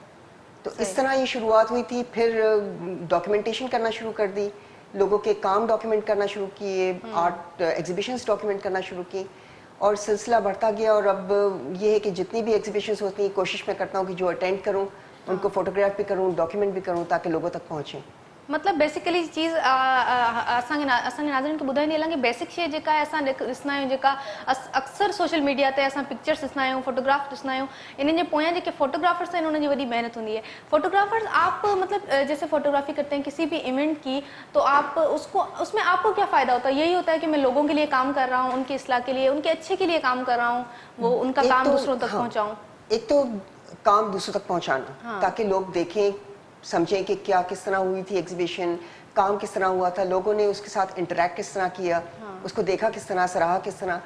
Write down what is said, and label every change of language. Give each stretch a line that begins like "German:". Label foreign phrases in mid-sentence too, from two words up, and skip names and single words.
Urdu: تو اس طرح یہ شروعات ہوئی تھی. پھر ڈاکیومنٹیشن کرنا شروع کر دی, لوگوں کے کام ڈاکیومنٹ کرنا شروع کیے,
English: art exhibitions
Urdu: ڈاکیومنٹ کرنا شروع کی, اور سلسلہ بڑھتا گیا. اور اب یہ ہے کہ جتنی بھی ایگزیبیشنز ہوتی ہیں کوشش میں کرتا ہوں کہ جو اٹینڈ کروں ان کو فوٹوگراف بھی کروں, ڈاکیومنٹ بھی کروں, تاکہ لوگوں تک پہنچیں. مطلب بیسیکلی چیز
Sindhi: असांजे नाज़रीन खे ॿुधाईंदी हलां कि बेसिक शइ जेका आहे असां ॾिसंदा आहियूं, जेका अक्सर
English: social media
Sindhi: ते असां पिक्चर्स ॾिसंदा आहियूं, फोटोग्राफ ॾिसंदा आहियूं, इन्हनि जे पोयां जेके फोटोग्राफर्स आहिनि उन्हनि जी वॾी महिनत हूंदी है.
Urdu: فوٹوگرافرز آپ مطلب جیسے فوٹوگرافی کرتے ہیں کسی بھی ایونٹ کی، تو آپ اس میں آپ کو کیا فائدہ ہوتا ہے? یہی ہوتا ہے کہ میں لوگوں کے لیے کام کر رہا ہوں، ان کی اصلاح کے لیے، ان کے اچھے کے لیے کام کر رہا ہوں، وہ ان کا کام دوسروں تک پہنچاؤں. ایک تو کام دوسروں تک پہنچانا، تاکہ لوگ دیکھیں، سمجھیں کہ کیا کس طرح ہوئی تھی ایگزیبیشن، کام کس طرح ہوا تھا، لوگوں نے اس کے ساتھ انٹرایکٹ کس طرح کیا، اس کو دیکھا کس طرح، سراہا کس طرح.